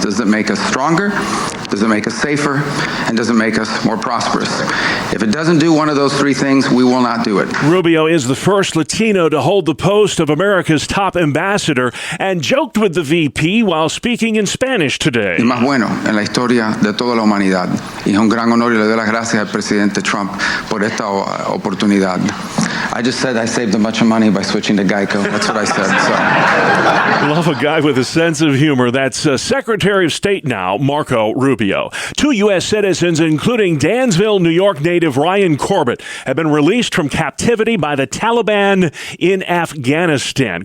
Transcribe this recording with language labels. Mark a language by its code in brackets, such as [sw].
[en] Does it make us stronger? Does it make us safer? And does it make us more prosperous? If it doesn't do one of those three things, we will not do it. Rubio is the first Latino to hold the post of America's top ambassador and joked with the VP while speaking in Spanish today. [es] Y más bueno en la historia de toda la humanidad. Y es un gran honor y le doy las gracias al presidente Trump por esta oportunidad. [en] I just said I saved a bunch of money by switching to Geico. That's what I said. So. Love a guy with a sense of humor. That's Secretary of State now, Marco Rubio. 2 U.S. citizens, including Dansville, New York native Ryan Corbett, have been released from captivity by the Taliban in Afghanistan.